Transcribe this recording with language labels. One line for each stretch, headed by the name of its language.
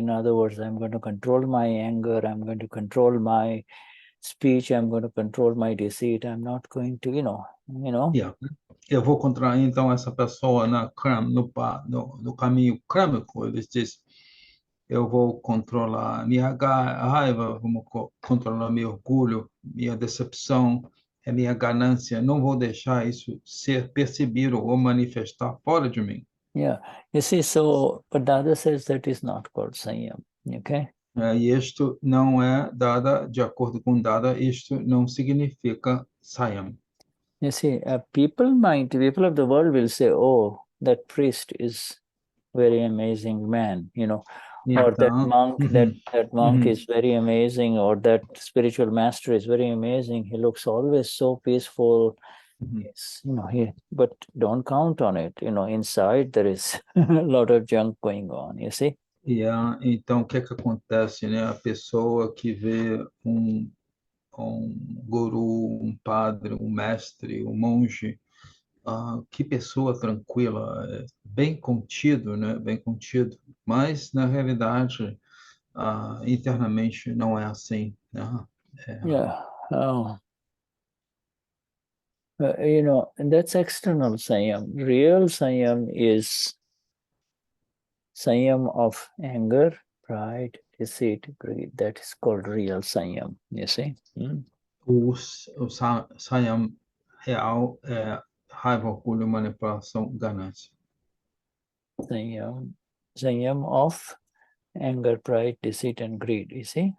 English: In other words, I'm going to control my anger, I'm going to control my speech, I'm going to control my deceit, I'm not going to, Yeah.
Portuguese: Eu vou controlar, então, essa pessoa no caminho crâmico. Eles dizem, eu vou controlar minha raiva, vou controlar meu orgulho, minha decepção, minha ganância. Não vou deixar isso ser percebido ou manifestar fora de mim.
English: Yeah, you see, so, but Dada says that is not called Saiyam, okay?
Portuguese: E isto não é Dada, de acordo com Dada, isto não significa Saiyam.
English: You see, people of the world will say, oh, that priest is very amazing man, or that monk, that monk is very amazing, or that spiritual master is very amazing. He looks always so peaceful. Yes, but don't count on it. Inside there is a lot of junk going on, you see?
Portuguese: Yeah, então, o que acontece, né? A pessoa que vê um guru, um padre, um mestre, um monge, que pessoa tranquila, bem contido, né? Bem contido. Mas, na realidade, internamente não é assim, né?
English: Yeah. And that's external Saiyam. Real Saiyam is Saiyam of anger, pride, deceit, greed. That is called real Saiyam, you see?
Portuguese: O Saiyam real é raiva, orgulho, manipulação, ganância.
English: Saiyam of anger, pride, deceit, and greed, you see?